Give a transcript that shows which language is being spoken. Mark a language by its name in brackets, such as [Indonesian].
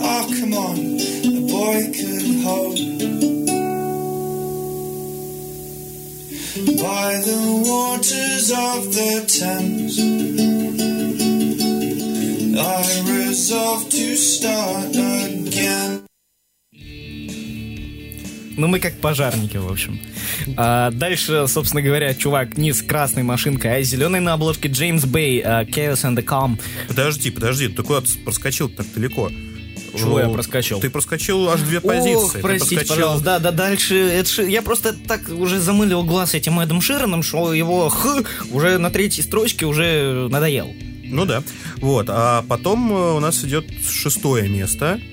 [English] Oh, come on, a boy could hope. By the waters of the Thames, I resolve to start again. [Russian] Ну, мы как пожарники, в общем. А дальше, собственно говоря, чувак не с красной машинкой, а с зеленой на обложке. Джеймс Бэй, Chaos and the Calm. Подожди, ты куда-то проскочил так далеко? Чего я проскочил? Ты проскочил аж две позиции. Ох, простите, пожалуйста, да, дальше. Я просто так уже замылил глаз этим Эдом Широном, что его уже на третьей строчке уже надоел. Ну да, вот, а потом у нас идет шестое место.